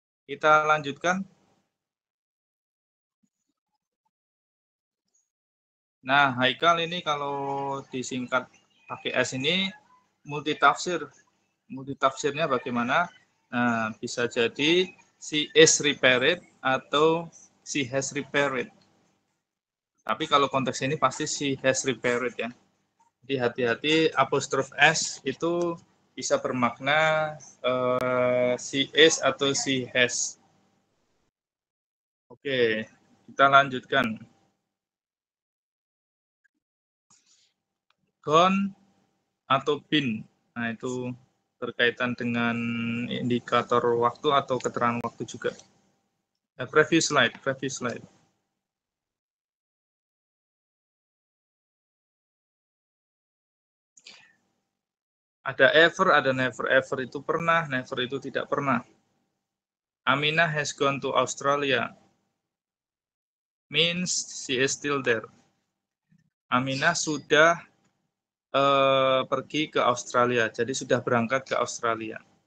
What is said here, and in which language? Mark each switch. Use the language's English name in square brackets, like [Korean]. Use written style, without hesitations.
[Indonesian] Kita lanjutkan. Nah, Haikal ini kalau disingkat pakai S ini multitafsir. Multitafsirnya bagaimana? Nah, bisa jadi [English] she is repaired [Indonesian] atau [English] she has repaired. [Indonesian] Tapi kalau konteks ini pasti [English] she has repaired [Indonesian] ya. Jadi hati-hati apostrof S itu bisa bermakna [English] she is [Indonesian] atau [English] she has. [Indonesian] Oke, kita lanjutkan. Gone atau been. Nah, itu berkaitan dengan indikator waktu atau keterangan waktu juga. [English] Previous slide. [Indonesian] Ada ever, ada never. Ever itu pernah, never itu tidak pernah. [English] Aminah has gone to Australia. Means she is still there. [Indonesian] Aminah sudah pergi ke Australia, jadi sudah berangkat ke Australia.